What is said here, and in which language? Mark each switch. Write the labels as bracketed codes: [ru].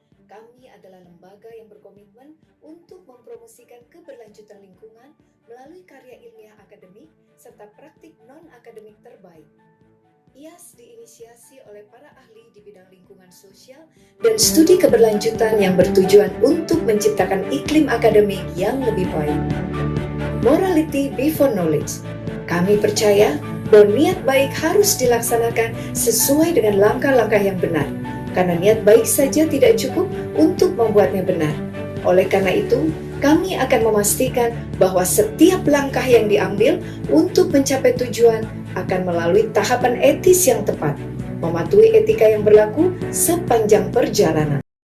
[id] Kami adalah lembaga yang berkomitmen untuk mempromosikan keberlanjutan lingkungan melalui karya ilmiah akademik serta praktik non-akademik terbaik. IAS diinisiasi oleh para ahli di bidang lingkungan sosial dan studi keberlanjutan yang bertujuan untuk menciptakan iklim akademik yang lebih baik. [en] Morality before knowledge. [id] Kami percaya bahwa niat baik harus dilaksanakan sesuai dengan langkah-langkah yang benar, karena niat baik saja tidak cukup untuk membuatnya benar. Oleh karena itu, kami akan memastikan bahwa setiap langkah yang diambil untuk mencapai tujuan akan melalui tahapan etis yang tepat, mematuhi etika yang berlaku sepanjang perjalanan.